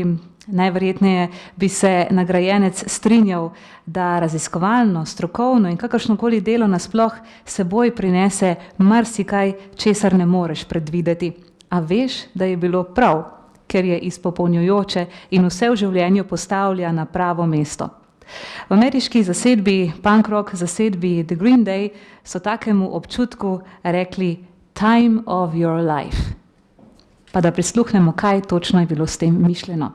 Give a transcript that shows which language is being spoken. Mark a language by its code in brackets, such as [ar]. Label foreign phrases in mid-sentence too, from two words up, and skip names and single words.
[sl] Najverjetneje bi se nagrajenec strinjal, da raziskovalno, strokovno in kakršnokoli delo nasploh seboj prinese marsikaj, česar ne moreš predvideti. A veš, da je bilo prav, ker je izpopolnjujoče in vse v življenju postavlja na pravo mesto. V ameriški zasedbi, punk rock zasedbi The Green Day, so takemu občutku rekli time of your life. Pa da prisluhnemo, kaj točno je bilo s tem mišljeno.